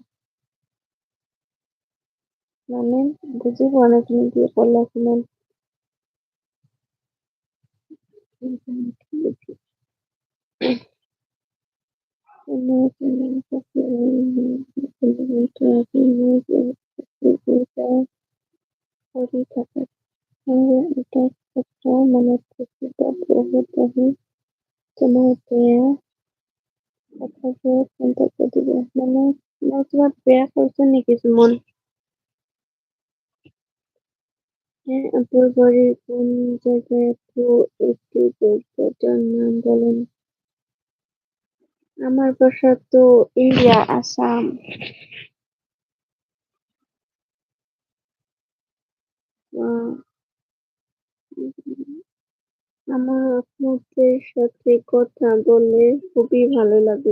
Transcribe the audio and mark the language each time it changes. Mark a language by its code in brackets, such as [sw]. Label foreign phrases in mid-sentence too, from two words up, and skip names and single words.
[as] মানে বুজি পোৱা নাই তুমি কি ক'লা, কিমান কৰি থাকে আৰু এটা কথা মনত ৰাখিব, বহুত আহি তোমাৰ বেয়া কথাবোৰত মন্তব্য দিব। মানে মই তোমাক বেয়া কৈছো নেকি সুমন? [bn] আপুর বাড়ি কোন জায়গায় আপু, একটু জায়গাটার নাম বলেন? আমার বাসা তো ইন্ডিয়া, আসাম। আমার আপনাদের সাথে কথা বলে খুবই ভালো লাগলো।